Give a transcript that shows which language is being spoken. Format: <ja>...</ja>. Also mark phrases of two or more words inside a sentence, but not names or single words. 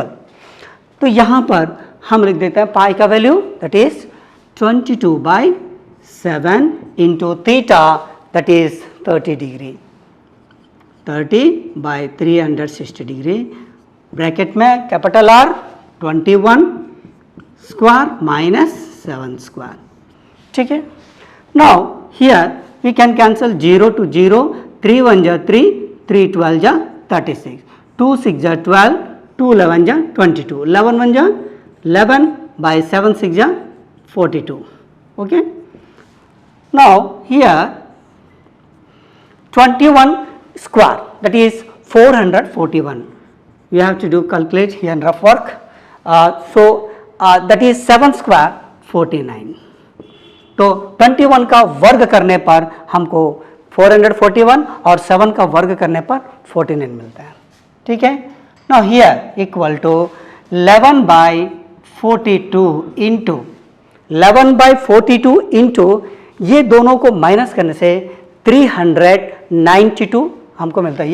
<hi>तो यहाँ पर हम लिख देते हैं पाई का वैल्यू</hi> <en>that is</en> <hi>22/7 इंटू थीटा</hi> <en>that is</en> <hi>30 डिग्री, 30/360 डिग्री, ब्रैकेट में</hi> <en>capital R</en> <hi>21</hi> <en>square minus</en> <hi>7 स्क्वायर। ठीक है,</hi> <en>now here we can cancel 0 to 0, 3 1 जा 3, 3 12 जा 36, 2 6 जा 12, 2 11 जा 22, 11 1 जा 11 by 7 6 जा 42. Okay, now here 21 square that is 441, we have to do calculate here in rough work, so that is 7 square 49,</en> <hi>तो 21 का वर्ग करने पर हमको 441 और 7 का वर्ग करने पर 49 मिलता है। ठीक है,</hi> <en>now here equal to</en> <hi>11/42 इंटू 11/42 इंटू ये दोनों को माइनस करने से 392 हमको मिलता है।</hi>